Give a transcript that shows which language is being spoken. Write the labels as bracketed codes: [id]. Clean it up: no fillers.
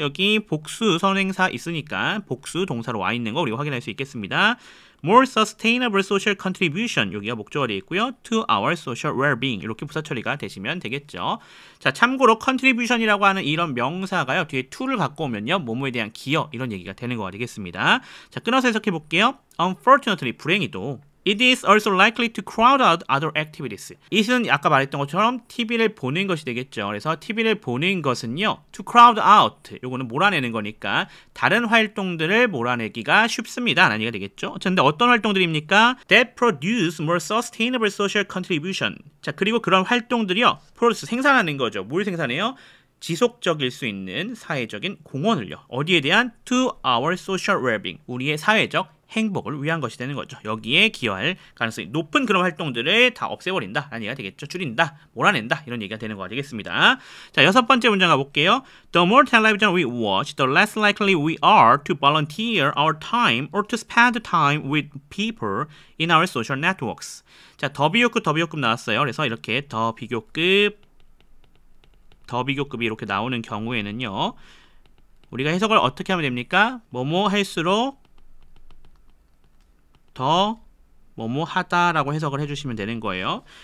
[ko] 여기 복수 선행사 있으니까 복수 동사로 와 있는 거 우리가 확인할 수 있겠습니다. [en] more sustainable social contribution [ko] 여기가 목적어가 되어 있고요. [en] to our social well-being [ko] 이렇게 부사 처리가 되시면 되겠죠. 자, 참고로 contribution이라고 하는 이런 명사가요. 뒤에 to를 갖고 오면요. 뭐뭐에 대한 기여 이런 얘기가 되는 거가 되겠습니다. 자, 끊어서 해석해 볼게요. [en] unfortunately [ko] 불행히도 [en] It is also likely to crowd out other activities. [ko] it은 아까 말했던 것처럼 TV를 보는 것이 되겠죠. 그래서 TV를 보는 것은요. [en] to crowd out. [ko] 요거는 몰아내는 거니까 다른 활동들을 몰아내기가 쉽습니다. 라는 얘기가 되겠죠. 근데 어떤 활동들입니까? [en] That produce more sustainable social contribution. [ko] 자, 그리고 그런 활동들이요. produce 생산하는 거죠. 뭘 생산해요? 지속적일 수 있는 사회적인 공헌을요. 어디에 대한? [en] To our social well-being. [ko] 우리의 사회적 행복을 위한 것이 되는 거죠. 여기에 기여할 가능성이 높은 그런 활동들을 다 없애버린다 라는 얘기가 되겠죠. 줄인다, 몰아낸다 이런 얘기가 되는 거가 되겠습니다. 자, 6번째 문장 가볼게요. [en] The more television we watch, the less likely we are to volunteer our time or to spend time with people in our social networks. [ko] 자, 더 비교급 나왔어요. 그래서 이렇게 더 비교급이 이렇게 나오는 경우에는요. 우리가 해석을 어떻게 하면 됩니까? 뭐뭐 할수록 더 뭐뭐 하다라고 해석을 해주시면 되는 거예요.